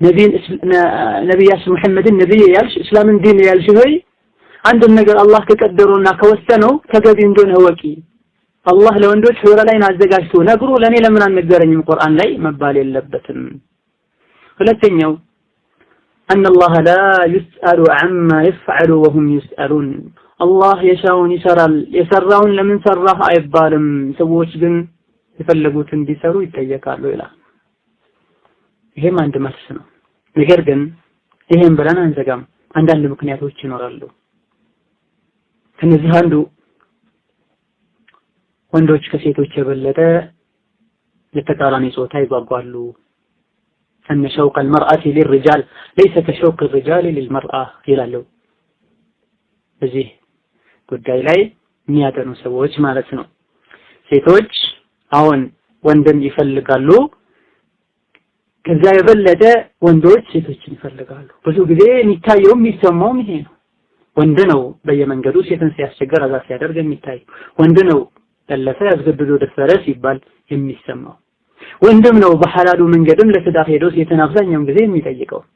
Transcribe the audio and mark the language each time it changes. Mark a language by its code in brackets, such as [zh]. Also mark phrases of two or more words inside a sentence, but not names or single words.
[am] ነቢያችን ሙሐመድን ነብይ ያልሽ እስላምን ዲን ያልሽ ሆይ አንድ ነገር አላህ ከቀደረውና ከወሰነው ተገቢ እንደሆነ ወቂ። አላህ ለወንዶች [ar] حور العين [am] አዘጋጅቶ ነግሮ ለኔ ለምን አልነገረኝም ቁርአን ላይ መባል የለበትም። ሁለተኛው [ar] أن الله لا يسأل عما يفعل وهم يسألون الله يشاءون يسرون لمن سره [am] አይባልም ሰዎች ግን የፈለጉትን እንዲሰሩ ይጠየቃሉ ይላል። ይሄም አንድ መልስ ነው። ነገር ግን ይሄን ብለን አንዘጋም። አንዳንድ ምክንያቶች ይኖራሉ። ከነዚህ አንዱ ወንዶች ከሴቶች የበለጠ ለተቃራኒ ጾታ ይጓጓሉ። [ar] أن شوق المرأة للرجال ليس كشوق الرجال للمرأة [am] ይላሉ። እዚህ ጉዳይ ላይ የሚያጠኑ ሰዎች ማለት ነው። ሴቶች አሁን ወንድን ይፈልጋሉ፣ ከዛ የበለጠ ወንዶች ሴቶችን ይፈልጋሉ። ብዙ ጊዜ የሚታየው የሚሰማው ይሄ ነው። ወንድ ነው በየመንገዱ ሴትን ሲያስቸግር አዛ ሲያደርግ የሚታይ፣ ወንድ ነው ጠለፈ ያስገድዶ ደፈረ ሲባል የሚሰማው፣ ወንድም ነው በሐላሉ መንገድም ለትዳር ሄዶ ሴትን አብዛኛውን ጊዜ የሚጠይቀው።